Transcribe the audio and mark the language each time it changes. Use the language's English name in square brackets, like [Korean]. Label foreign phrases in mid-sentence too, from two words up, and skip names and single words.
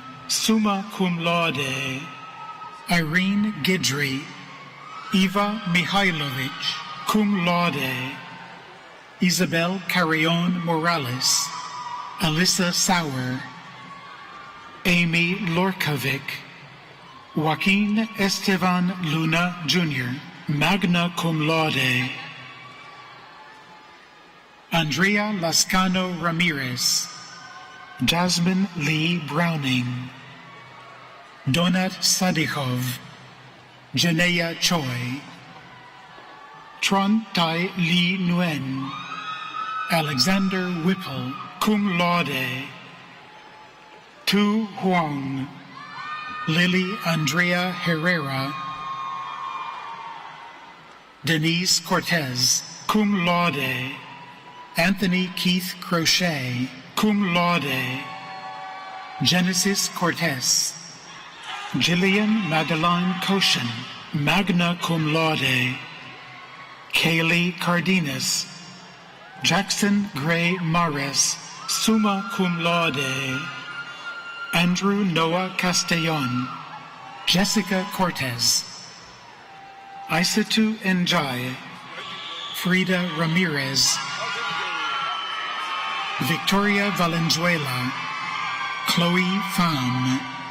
[Latin] summa cum laude, [English] Irene Gidry, Eva Mihailovich, [Latin] cum laude, [English] Isabel Carrion Morales, Alyssa Sauer, Amy Lorkovic, Joaquin Estevan Luna Jr., [Latin] magna cum laude, [English] Andrea Lascano Ramirez, Jasmine Lee Browning, Donat Sadikhov, Janea Choi, Tron Tai Lee Nguyen, Alexander Whipple, [Latin] cum laude, [English] Tu Huang, Lily Andrea Herrera, Denise Cortez, [Latin] cum laude, [English] Anthony Keith Crochet, [Latin] cum laude, [English] Genesis Cortez, Jillian Madeline Koshin, [Latin] magna cum laude, [English] Kaylee Cardenas, Jackson Gray Mares, [Latin] summa cum laude, [English] Andrew Noah Castellon, Jessica Cortez, Isatu Njai, Frida Ramirez, Victoria Valenzuela, Chloe Pham,